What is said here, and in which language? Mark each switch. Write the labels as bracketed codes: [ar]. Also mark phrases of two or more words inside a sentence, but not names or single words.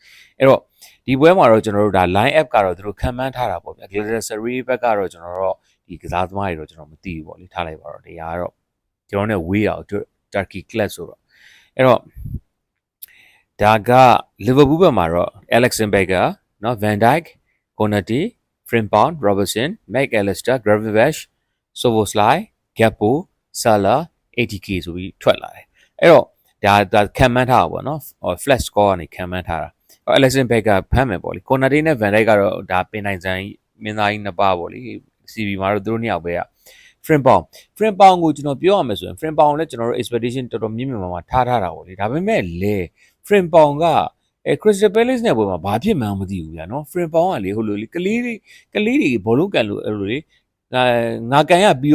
[my] အဲ့တော့ဒီပွဲမှာတော့ကျွန်တော်တို့ဒါ [en] line up [my] ကတော့သူတို့ခံမှန်းထားတာပေါ့ဗျာ Galatasaray ဘက်ကတော့ ကျွန်တော်တို့ဒီကစားသမားတွေတော့ကျွန်တော်မသိဘူးပေါ့လေထားလိုက်ပါတော့တရားကတော့ကျွန်တော်နဲ့ဝေးအောင် [en] Turkey Club [my] ဆိုတော့အဲ့တော့ဒါက Liverpool ဘက်မှာတော့ Alexander Becker เนาะ Van Dijk Konate Frimpong Robertson McAllister Gravenberch Szoboszlai Gakpo Salah ATK ဆိုပြီးထွက်လာတယ်အဲ့တော့ဒါခံမှန်းထားတာပေါ့နော် flash score ကနေခံမှန်း ထားတာ Alexander Becker ဖမ်းမယ်ပေါ့လေ Konate နဲ့ Van Dijk ကတော့ဒါပင်နိုင်ဆိုင်မင်းသားကြီးနှစ်ပါးပေါ့လေ CB မှာတော့သူတို့နှစ်ယောက်ပဲက Frimpong ကိုကျွန်တော်ပြောရမယ်ဆိုရင် Frimpong လည်းကျွန်တော်တို့ expectation တော်တော်မြင့်မြင့်မားမားထားတာပေါ့လေဒါပေမဲ့လေ Frimpong ကCrystal Palace နဲ့ပွဲမှာဘာဖြစ်မှန်းမသိဘူးဗျာနော် Frimpong ကလေဟိုလိုလေကလေးတွေဘောလုံးကန်လို့အဲ့လိုလေငါကန်ရပြီး